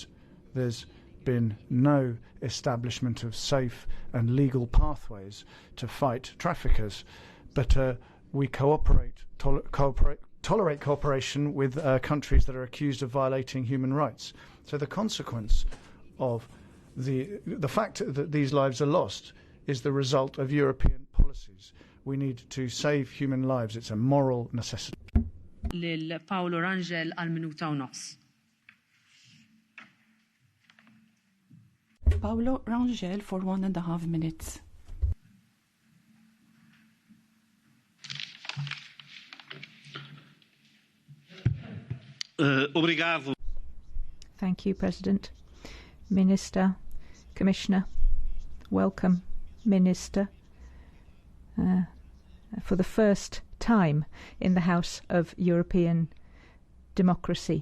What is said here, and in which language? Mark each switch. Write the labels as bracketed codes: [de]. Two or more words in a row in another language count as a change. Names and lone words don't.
[en] There's been no establishment of safe and legal pathways to fight traffickers, but we tolerate cooperation with countries that are accused of violating human rights. So the consequence of the fact that these lives are lost is the result of European policies. We need to save human lives. It's a moral necessity. [mt] Lil Paolo Rangel għal minuta u nofs. [en] Paolo Rangel for 1.5 minutes. [pt] Obrigado. [en] Thank you, President. Minister, Commissioner, welcome, Minister, for the first time in the House of European Democracy.